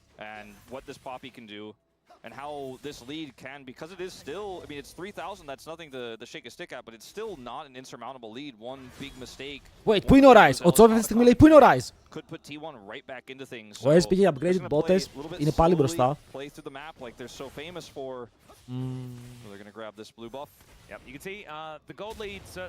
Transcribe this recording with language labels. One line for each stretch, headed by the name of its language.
English: And what this Poppy can do, and how this lead can, because it is still, I mean, it's 3,000, that's nothing to shake a stick at, but it's still not an insurmountable lead. One big mistake.
Greek: Wait, πού είναι ο Rise? Ο Τσόβι αυτή τη στιγμή λέει πού είναι ο Rise?
English: Could put T1 right back into things.
Greek: Ο S πήγε upgraded botes, είναι πάλι μπροστά.
English: Play through the map like they're so famous for. They're gonna grab this blue buff. Yep, you can see the gold lead certainly.